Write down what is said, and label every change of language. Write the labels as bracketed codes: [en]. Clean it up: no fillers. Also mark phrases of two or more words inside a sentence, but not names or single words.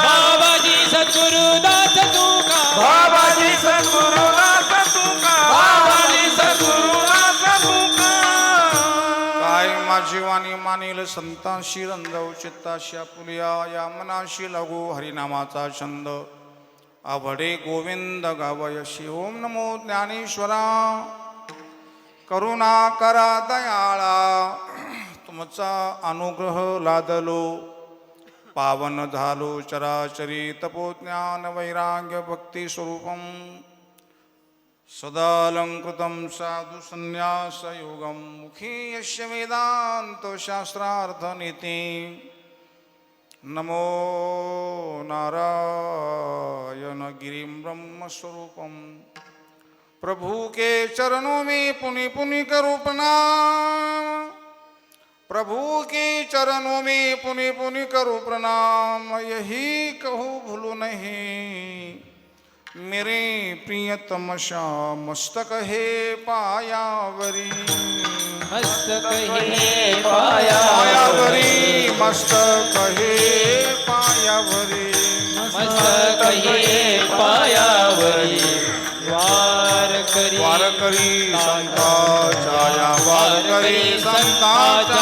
[mr] बाबाजी सद्गुरुदास तुका बाबाजी सद्गुरुदास तुका बाबाजी सद्गुरुदास तुका काय माझी वाणी मानिल संतांशी रंजव चित्ताशी आपुलिया या मनाशी लघु हरिनामाचा छंद आवडे गोविंद गावयशी ओम नमो ज्ञानेश्वरा करुणा करा दयाळा तुमचा अनुग्रह लादलो पावन झालो चराचरी [sa] तपोज्ञान वैराग्य भक्ती स्वरूपम सदालंकृतं साधु संन्यास योगम मुखी यस्य वेदांत शास्त्रार्थ नीति नमो नारायण गिरिं ब्रह्मस्वरूपम [hi] प्रभु के चरणों में पुनि पुनि करो प्रणाम प्रभु के चरणों में पुनि पुनि करो प्रणाम यही कहूँ भूलो नहीं मेरे प्रियतम श्याम [mr] मस्तक है पायावरी मस्तक हे पाया पायावरी मस्तक है पायावरी मस्तक हे पायावरी वार करी संताचा या वार करी संताचा